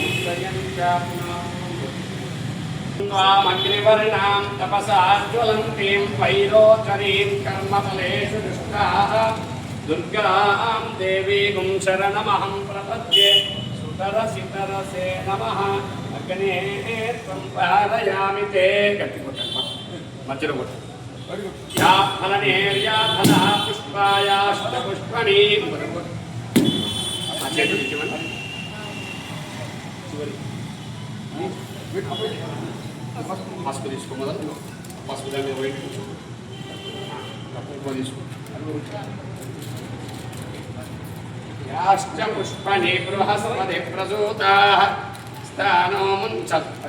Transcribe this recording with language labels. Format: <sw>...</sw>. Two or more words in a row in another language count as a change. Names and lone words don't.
<sa>स्वामग्निवर्णां तपसा ज्वलन्तीं वैरोचरीं कर्मफलेषु दुष्टाः दुर्गां देवीं शरणमहं प्रपद्ये सुतरसितरसे नमः अग्ने त्वं पारयामि ते मध्यलो या फलनेर्या फला पुष्पायाश्च पुष्पणी</sa> <te>मास्क తీసుకో మొదలు మాస్క్ దగ్గర వెయిట్ కూర్చో కప్పు తీసుకో</te> <sa>యాశ్చ పుష్పణి బృహస్పతి ప్రసూతాః స్థానో ముంచత్</sa>